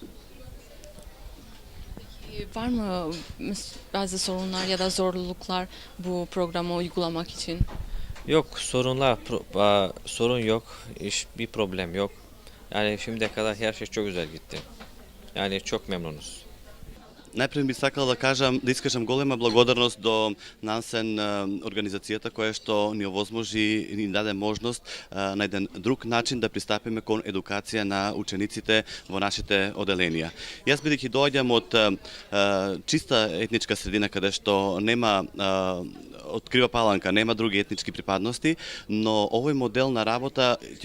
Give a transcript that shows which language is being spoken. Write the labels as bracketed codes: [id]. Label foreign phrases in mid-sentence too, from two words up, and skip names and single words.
[tr] Var mı bazı sorunlar ya da zorluklar bu programı uygulamak için? Yok, sorun yok, bir problem yok. Yani şimdiye kadar her şey çok güzel gitti. Yani çok memnunuz. [mk] Најпред би сакал да кажам, да искажам голема благодарност до Нансен организацијата која што ни овозможи и ни даде можност на еден друг начин да пристапиме кон едукација на учениците во нашите оделенија. Јас бидејќи доаѓам од чиста етничка средина каде што нема открива Паланка, нема други етнички припадности, но овој модел на работа ќе